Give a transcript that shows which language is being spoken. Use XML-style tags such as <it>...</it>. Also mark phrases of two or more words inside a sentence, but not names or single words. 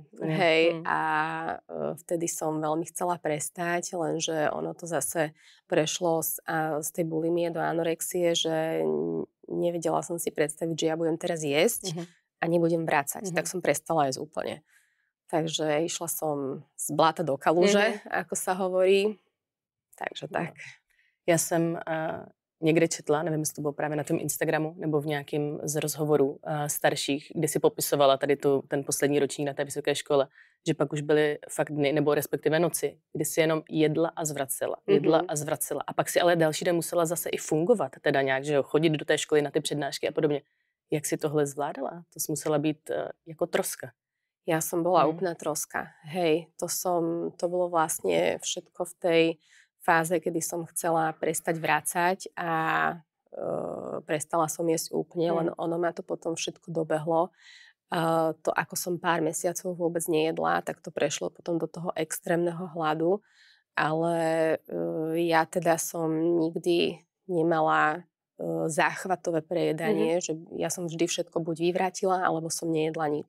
<sk>Hej, a vtedy som veľmi chcela prestať, lenže ono to zase prešlo z tej bulimie do anorexie, že nevedela som si predstaviť, že ja budem teraz jesť a nebudem vracať. Tak som prestala jesť úplne. Takže išla som z bláta do kaluže, ako sa hovorí. Takže tak.</sk> <cs>Já jsem někde četla, nevím, jestli to bylo právě na tom Instagramu nebo v nějakém z rozhovorů starších, kde si popisovala tady ten poslední ročník na té vysoké škole, že pak už byly fakt dny, nebo respektive noci, kdy si jenom jedla a zvracela. A pak si ale další den musela zase i fungovat, teda nějak, že jo, chodit do té školy na ty přednášky a podobně. Jak si tohle zvládala? To si musela být jako troska.</cs> <sk>Ja som bola úplná troska. Hej, to bolo vlastne všetko v tej fáze, kedy som chcela prestať vracať a prestala som jesť úplne, len ono ma to potom všetko dobehlo. To, ako som pár mesiacov vôbec nejedla, tak to prešlo potom do toho extrémneho hladu, ale ja teda som nikdy nemala záchvatové prejedanie, že ja som vždy všetko buď vyvrátila, alebo som nejedla nič.</sk>